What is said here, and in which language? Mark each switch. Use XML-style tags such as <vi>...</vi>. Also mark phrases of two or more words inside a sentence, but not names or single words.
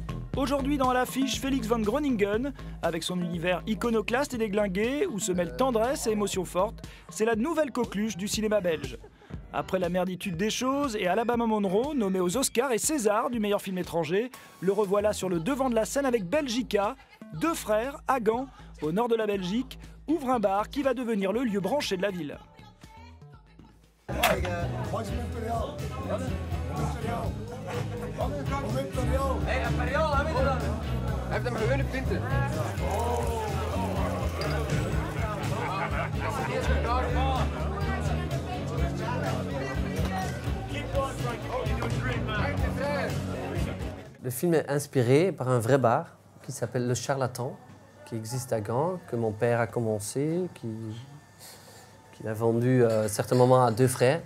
<fr>Aujourd'hui dans l'affiche, Félix van Groningen, avec son univers iconoclaste et déglingué, où se mêlent tendresse et émotions fortes, c'est la nouvelle coqueluche du cinéma belge. Après La merditude des choses et Alabama Monroe, nommé aux Oscars et César du meilleur film étranger, le revoilà sur le devant de la scène avec Belgica. Deux frères, à Gand, au nord de la Belgique, ouvrent un bar qui va devenir le lieu branché de la ville.</fr> <nl>Hey, Imperial, heb je dat? Hij heeft hem gewone pinten.</nl> <fr>Le film est inspiré par un vrai bar qui s'appelle Le Charlatan, qui existe à Gand, que mon père a commencé, qu'il a vendu à un certain moment à deux frères.</fr>